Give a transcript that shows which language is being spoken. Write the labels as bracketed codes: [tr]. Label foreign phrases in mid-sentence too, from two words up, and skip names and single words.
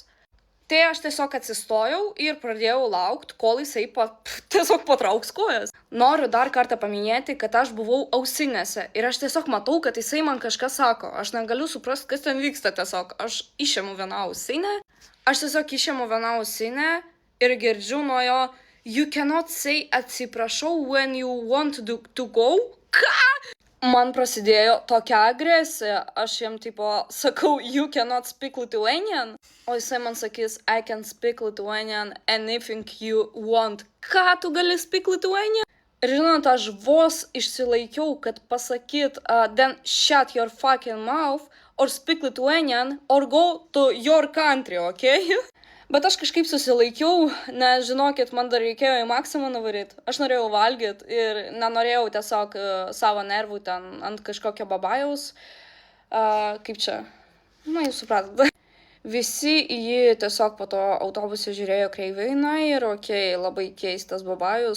[lt] Tai aš tiesiog atsistojau ir pradėjau laukti, kol jisai tiesiog patrauks kojas. Noriu dar kartą paminėti, kad aš buvau ausinėse ir aš tiesiog matau, kad jisai man kažką sako. Aš negaliu suprasti, kas ten vyksta tiesiog. Aš išėmu vieną ausinę ir girdžiu nuo jo [en] "You cannot say [lt] atsiprašau [en] when you want to go". [lt] Ką? Man prasidėjo tokia agresija, aš jam sakau [en] "You cannot speak Lithuanian", [lt] o jisai man sakys [en] "I can speak Lithuanian anything you want". [lt] Ką tu gali [en] speak Lithuanian? [lt] Ir žinot, aš vos išsilaikiau, kad pasakyt [en] "then shut your fucking mouth" or "speak Lithuanian" or "go to your country", okay? [lt] Bet aš kažkaip susilaikiau, nes žinokit, man dar reikėjo į Maksimą nuvaryti. Aš norėjau valgyti ir nenorėjau tiesiog savo nervų ten ant kažkokio babajaus. Kaip čia? Jūs supratote. Visi į jį tiesiog po to autobuse žiūrėjo kreivai, ir labai keistas babajus.